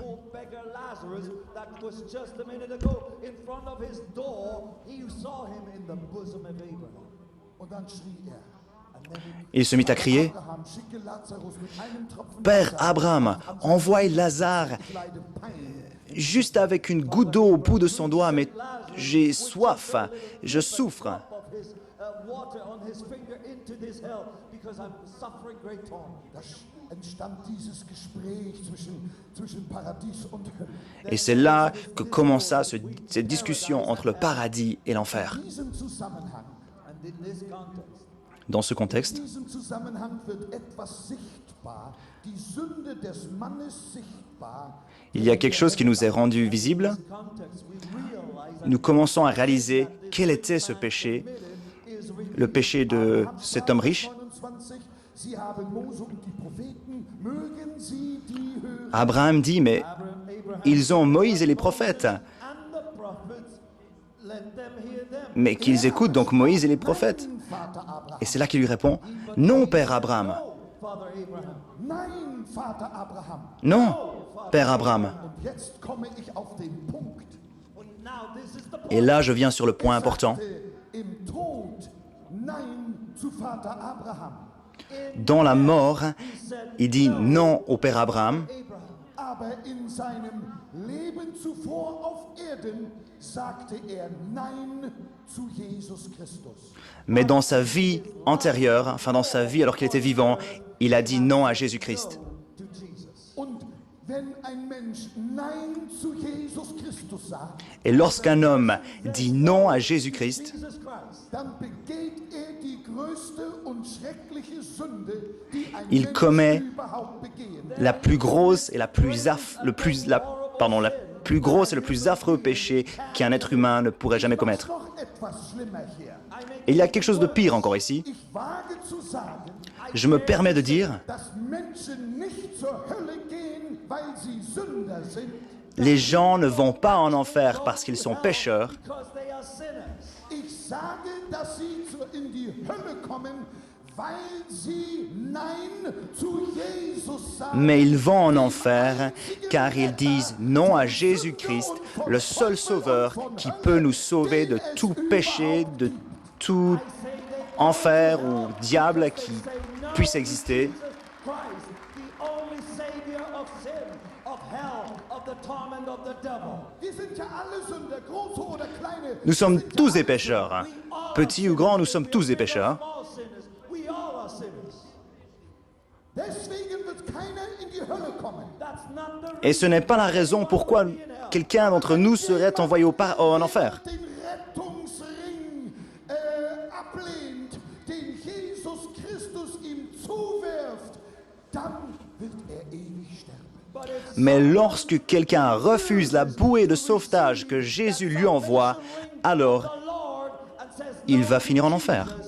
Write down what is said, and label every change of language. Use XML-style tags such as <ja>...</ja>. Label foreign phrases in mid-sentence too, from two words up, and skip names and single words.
<en>Old beggar Lazarus that was just a minute ago in front of his door. He saw him in the bosom of Abraham.</en> <de>Und dann schrie er,</de> <fr>Il se mit à crier, Abraham,</fr> <de>schicke Lazarus mit einem Tropfen</de> <fr>Père Abraham, envoie Lazare</fr> <de>Kleide Pein.</de> <fr>juste avec une goutte d'eau au bout de son doigt, mais j'ai soif, je souffre.</fr> <en>Of his water on his finger into this hell because I'm suffering great torment.</en> <de>Da entstand dieses Gespräch zwischen Paradies und Hölle.</de> <fr>Et c'est là que commença cette discussion entre le paradis et l'enfer.</fr> <de>In diesem Zusammenhang,</de> <en>And in this context,</en> <fr>Dans ce contexte,</fr> <de>in diesem Zusammenhang wird etwas sichtbar, die Sünde des Mannes sichtbar.</de> <fr>il y a quelque chose qui nous est rendu visible.</fr> <en>context, we realize</en> <fr>Nous commençons à réaliser quel était ce péché,</fr> <en>is</en> <fr>le péché de cet homme riche. 29,</fr> <de>Sie haben Mose und die Propheten, mögen sie die hören.</de> <fr>Abraham dit, mais Abraham ils ont Moïse et les prophètes.</fr> <en>and the prophets, let them hear them.</en> <fr>Mais qu'ils écoutent donc Moïse et les prophètes.</fr> <de>Vater Abraham.</de> <fr>Et c'est là qu'il lui répond, non, Père Abraham.</fr> <en>Father Abraham.</en> <de>Nein, Vater Abraham.</de> <fr>Non, Père Abraham.</fr> <de>Und jetzt komme ich auf den Punkt.</de> <en>And now this is the point.</en> <fr>Et là, je viens sur le point important.</fr> <de>Im Tod Nein zu Vater Abraham.</de> <fr>Dans la mort, il dit non au Père Abraham,</fr> <de>Aber in seinem Leben zuvor auf Erden sagte er Nein zu Jesus Christus.</de> <fr>mais dans sa vie antérieure, enfin dans sa vie alors qu'il était vivant, il a dit non à Jésus-Christ.</fr> <en>To Jesus.</en> <de>Und wenn ein Mensch Nein zu Jesus Christus sagt,</de> <fr>Et lorsqu'un homme dit non à Jésus-Christ, Jesus Christ.</fr> <de>dann begeht er die größte und schreckliche Sünde, die ein</de> <fr>Il</fr> <de>Mensch</de> <fr>commet</fr> <de>überhaupt begehen.</de> <fr>la plus grosse et la plus grosse et le plus affreux péché qu'un être humain ne pourrait jamais commettre.</fr> <de>Noch etwas schlimmer hier.</de> <fr>Et il y a quelque chose de pire encore ici.</fr> <de>Ich wage zu sagen,</de> <fr>Je me permets de dire,</fr> <de>dass Menschen nicht zur Hölle gehen, weil sie Sünder sind.</de> <fr>les gens ne vont pas en enfer parce qu'ils sont pécheurs,</fr> <en>Because they are sinners.</en> <de>Ich sage, dass sie in die Hölle kommen, weil sie Nein zu Jesus sagen.</de> <fr>Mais ils vont en enfer car ils disent non à Jésus-Christ, le seul sauveur qui peut nous sauver de tout péché, de tout enfer ou diable qui puisse exister.</fr> <de>Wir sind ja alle Sünder, große oder kleine.</de> <fr>Nous sommes tous des pécheurs. Petits ou grands, nous sommes tous des pécheurs.</fr> <de>Deswegen wird keiner in die Hölle kommen.</de> <fr>Et ce n'est pas la raison pourquoi quelqu'un d'entre nous serait envoyé en enfer.</fr> <de>Den Rettungsring ablehnt, den Jesus Christus ihm zuwirft, dann wird ewig sterben.</de> <fr>Mais lorsque quelqu'un refuse la bouée de sauvetage que Jésus lui envoie, alors il va finir en enfer.</fr>